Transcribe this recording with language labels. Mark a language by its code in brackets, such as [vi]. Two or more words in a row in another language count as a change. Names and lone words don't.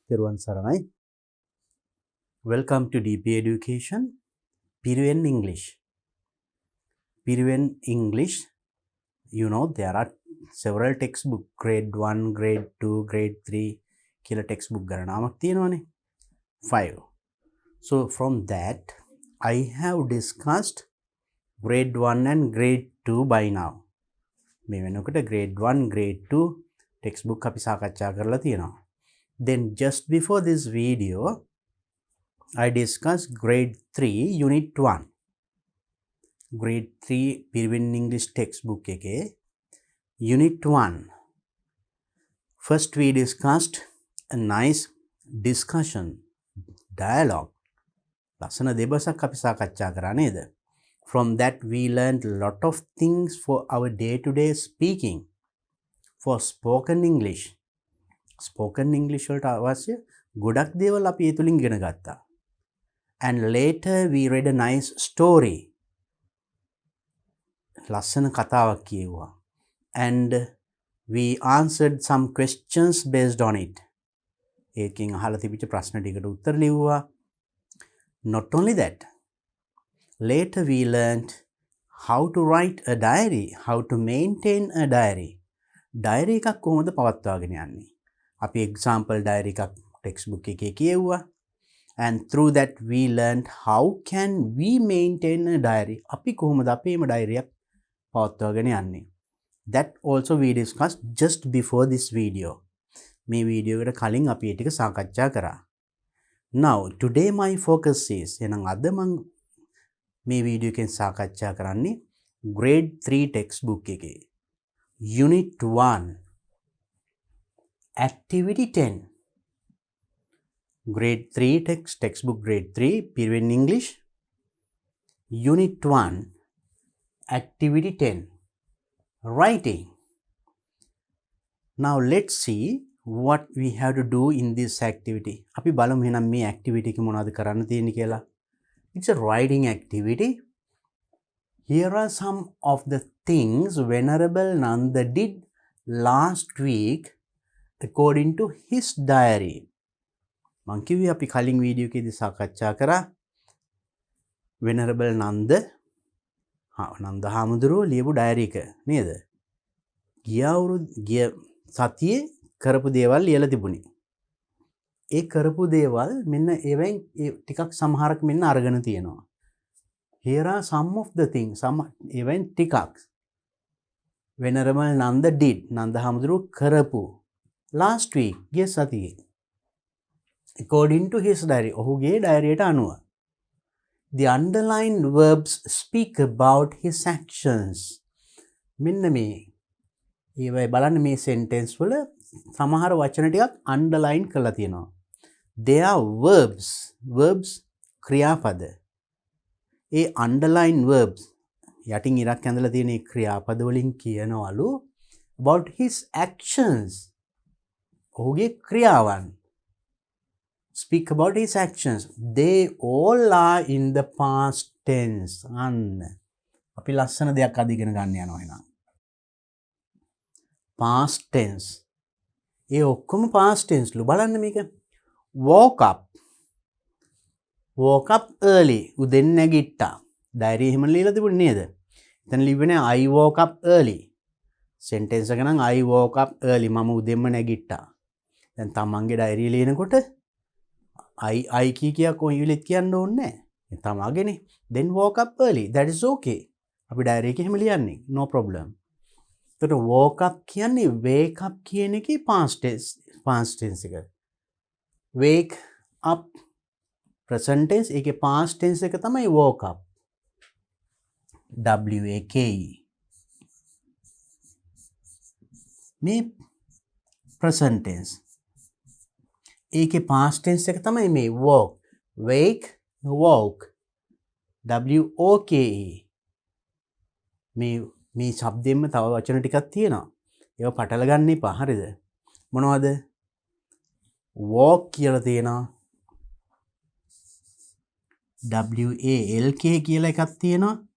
[si] තෙරුවන් සරණයි. [en] Welcome to DP Education. Piriven English. Piriven English, you know there are several textbook, grade 1, grade 2, grade 3 [si] කියලා textbook ගණනාවක් තියෙනවානේ. [en] 5. So from that I have discussed grade 1 and grade 2 by now. [si] මේ වෙනකොට [en] grade 1, grade 2 textbook [si] අපි සාකච්ඡා කරලා තියෙනවා. [en] Then just before this video I discussed grade 3 unit 1. Grade 3 Piriven English textbook [si] එකේ unit 1. [en] First we discussed a nice discussion, dialogue. [si] ලස්සන දෙබසක් අපි සාකච්ඡා කරා නේද? [en] From that we learned a lot of things for our day-to-day speaking, for spoken English. Spoken English [si] වලට අවශ්‍ය ගොඩක් දේවල් අපි ඒ තුලින් ඉගෙන ගත්තා. [en] And later we read a nice story. [si] ලස්සන කතාවක් කියෙව්වා. [en] And we answered some questions based on it. [si] ඒකෙන් අහලා තිබිච්ච ප්‍රශ්න ටිකට උත්තර ලිව්වා. [en] Not only that, later we learned how to write a diary, how to maintain a diary. [si] Diary එකක් කොහොමද පවත්වාගෙන යන්නේ? අපි [en] example diary [si] එකක් textbook එකේ කියෙව්වා. [en] And through that we learned how can we maintain a diary. [si] අපි කොහොමද අපේම diary එකක් පවත්වාගෙන යන්නේ? [en] That also we discussed just before this video. [si] මේ වීඩියෝ එකට කලින් අපි ඒ ටික සාකච්ඡා කරා. [en] Now today my focus is [si] එහෙනම් අද මම මේ වීඩියෝ එකෙන් සාකච්ඡා කරන්නේ [en] grade 3 textbook [si] එකේ [en] unit 1 activity 10. Grade 3 textbook grade 3 Piriven English unit 1 activity 10 writing. Now let's see what we have to do in this activity. [si] අපි බලමු එහෙනම් මේ activity එක මොනවද කරන්න තියෙන්නේ කියලා. [en] It's a writing activity. Here are some of the things Venerable Nanda did last week according to his diary. [si] මං කිව්වේ අපි කලින් වීඩියෝ එකේදී සාකච්ඡා කරා Venerable Nanda හාමුදුරුවෝ ලියපු ඩයරි එක නේද? ගිය සතියේ කරපු දේවල් ලියලා තිබුණේ. ඒ කරපු දේවල් මෙන්න ඒවෙන් ටිකක් සමහරක් මෙන්න අරගෙන තියෙනවා. [en] Here are some of the things, some even ටිකක් Venerable Nanda did. [si] Nanda හාමුදුරුවෝ කරපු [en] last week [si] ගිය සතියේ. [en] According to his diary. [si] ඔහුගේ ඩයරියට අනුව. [en] The underlined verbs speak about his actions. [si] මෙන්න මේ ඒවයි බලන්න මේ sentence වල සමහර වචන ටිකක් underline කරලා තියෙනවා. [en] They are verbs. Verbs ක්‍රියාපද. [si] ඒ [en] underline verbs [si] යටින් ඉරක් ඇඳලා තියෙන ඒ ක්‍රියාපද වලින් කියනවලු [en] about his actions. [si] ඔහුගේ ක්‍රියාවන්. [en] Speak about his actions. They all are in the past tense. [si] අන්න අපි ලස්සන දෙයක් අද ඉගෙන ගන්න යනවා එහෙනම්. [en] Past tense. [si] ඒ ඔක්කොම [en] past tense [si] ලු බලන්න මේක. [en] Woke up. Woke up early. [si] උදෙන් නැගිට්ටා. ඩයරි එහෙම ලියලා තිබුණේ නේද? එතන ලිව්වනේ [en] I woke up early. sentence [si] එක නම් [en] I woke up early. [si] මම උදෙන්ම නැගිට්ටා. දැන් තමන්ගේ ඩයරි ලියනකොට I කියා කොහොමද කියන්න ඕනේ නැහැ. තමාගේනේ. [en] Then woke up early. That is okay. [si] අපි ඩයරි එකේ එහෙම ලියන්නේ. [en] No problem. [si] එතකොට [en] woke up [si] කියන්නේ [en] wake up [si] කියන එකේ [en] past tense [si] එක. [en] Wake up present tense ඒකේ past tense [si] එක තමයි [en] woke up. W-A-K-E. [si] මේ present tense. ඒකේ past tense එක තමයි මේ woke. [en] Wake, woke. W-O-K-E. [si] මේ શબ્දෙන්න තව වචන ටිකක් තියෙනවා. ඒවා පටල ගන්න එපා. හරිද? මොනවද? walk කියලා තියෙනවා. W-A-L-K කියලා එකක් තියෙනවා.